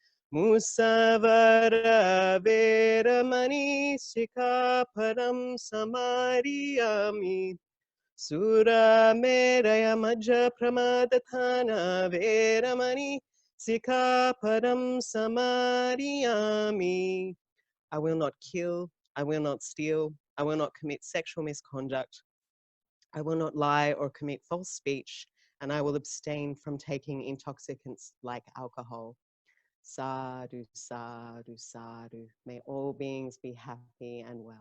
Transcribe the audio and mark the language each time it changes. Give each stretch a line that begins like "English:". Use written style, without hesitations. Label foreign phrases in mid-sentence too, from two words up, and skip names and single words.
Pali: Musavara veramani sikapadam samadhiyami. Sura meraya majja pramadatana veramani sikapadam samadhiyami.
English: I will not kill, I will not steal, I will not commit sexual misconduct, I will not lie or commit false speech, and I will abstain from taking intoxicants like alcohol.
Pali: Sadhu, sadhu, sadhu.
English: May all beings be happy and well.